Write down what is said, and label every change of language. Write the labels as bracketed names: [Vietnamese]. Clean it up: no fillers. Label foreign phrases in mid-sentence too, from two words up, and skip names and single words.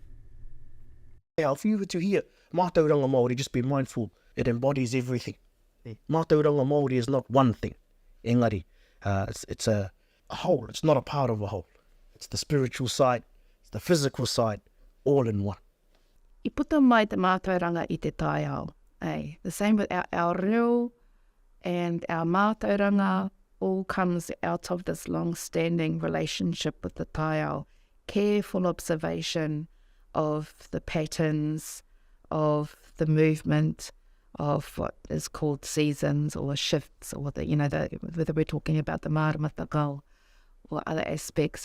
[English] Yeah, if you were to hear [Māori] Mātauranga Māori, [English] just be mindful, it embodies everything. [Māori] Mātauranga Māori [English] is not one thing. Engari, it's a whole, it's not a part of a whole. It's the spiritual side, the physical side, all in one. [Māori] I puta mai te mātauranga I te taiao. [English] The same with our reo and our mātauranga all comes out of this long-standing relationship with the taiao. Careful observation of the patterns, of the movement, of what is called seasons or shifts, or whether we're talking about the māramatagao or other aspects.